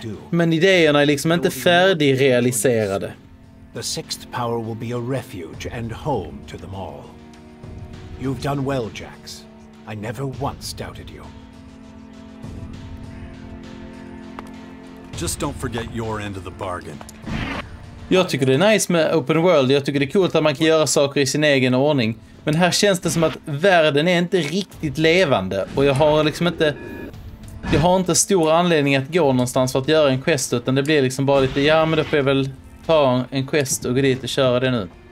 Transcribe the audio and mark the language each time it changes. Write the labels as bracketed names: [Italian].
[Swedish] Men idéerna är liksom inte färdigrealiserade. [English] The sixth power will be a refuge and home to them all. You've done well, Jax. I never once doubted you. Just don't forget your end of the bargain. [Swedish] Jag tycker det är nice med open world. Jag tycker det är coolt att man kan göra saker i sin egen ordning. Men här känns det som att världen är inte riktigt levande. Och jag har liksom inte... Jag har inte stor anledning att gå någonstans för att göra en quest. Utan det blir liksom bara lite... Ja, men då får jag väl ta en quest och gå dit och köra det nu.